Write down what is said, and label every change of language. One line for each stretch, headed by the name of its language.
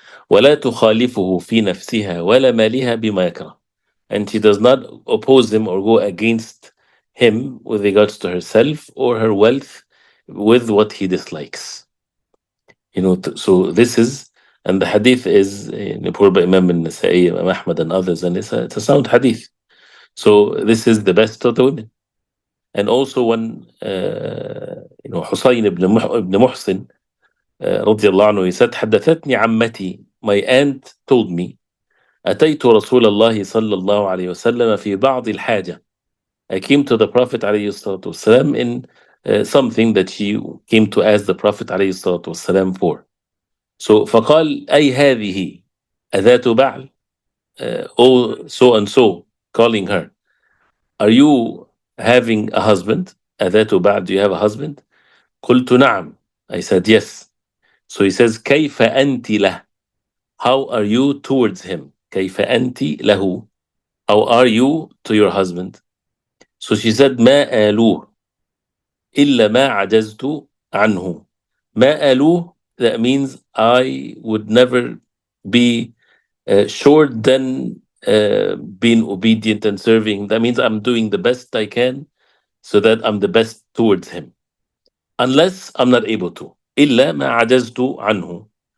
Arabic: ولا تخالفه في نفسها ولا مالها بما يكره,
English: and she does not oppose him or go against him with regards to herself or her wealth with what he dislikes. So this is, and the hadith is reported by Imam al-Nasa'i, Imam Ahmad, and others, and it's a sound hadith. So this is the best of the women. And also when Husayn ibn Muhsin
Arabic: رضي الله عنه,
English: he said,
Arabic: حدثتني عمتي,
English: my aunt told me,
Arabic: أتيت رسول الله صلى الله عليه وسلم في بعض الحاجة.
English: I came to the Prophet عليه الصلاة والسلام in something that she came to ask the Prophet عليه الصلاة والسلام for. So
Arabic: فقال أي هذه أذات بعل,
English: oh so and so, calling her, are you having a husband?
Arabic: أذات بعل,
English: do you have a husband?
Arabic: قلت نعم,
English: I said yes. So he says
Arabic: كيف أنت له,
English: how are you towards him?
Arabic: كيف أنت له,
English: how are you to your husband? So she said
Arabic: ما آلوه إلا ما عجزت عنه. ما آلوه,
English: that means I would never be short than being obedient and serving. That means I'm doing the best I can so that I'm the best towards him. Unless I'm not able to.
Arabic: إلا ما عجزت عنه.